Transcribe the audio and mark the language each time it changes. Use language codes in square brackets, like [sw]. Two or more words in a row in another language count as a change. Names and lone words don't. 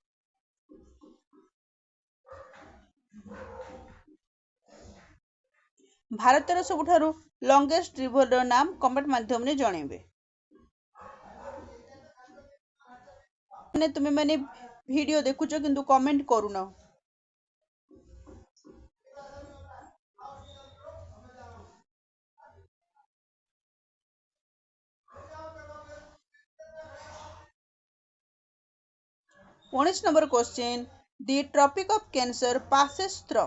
[or] ଭାରତର ସବୁଠାରୁ [en] longest river [or] ନାମ କମେଣ୍ଟ ମାଧ୍ୟମରେ ଜଣାଇବେ। ତୁମେ ମାନେ ଭିଡ଼ିଓ ଦେଖୁଛ କିନ୍ତୁ କମେଣ୍ଟ କରୁନ। [hi] उन्नीस नंबर [en] question, the Tropic of Cancer passes through.